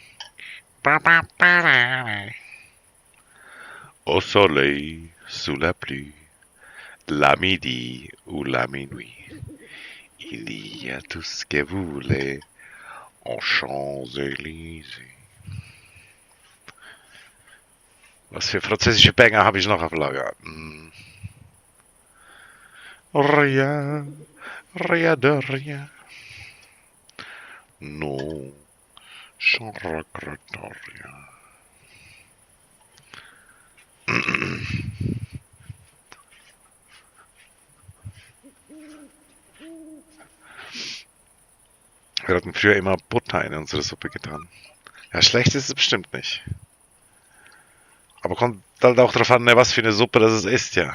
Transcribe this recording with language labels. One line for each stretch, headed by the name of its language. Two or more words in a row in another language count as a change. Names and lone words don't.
French: Au soleil, sous la pluie, la midi ou la minuit. Il y a tout ce que vous voulez en Champs-Élysées.
German: Was für französische Banger habe ich noch auf Lager?
French: Rien, rien de rien. Non, je ne regrette rien.
German: Wir hatten früher immer Butter in unsere Suppe getan. Ja, schlecht ist es bestimmt nicht. Aber kommt halt auch drauf an, was für eine Suppe das ist, ja.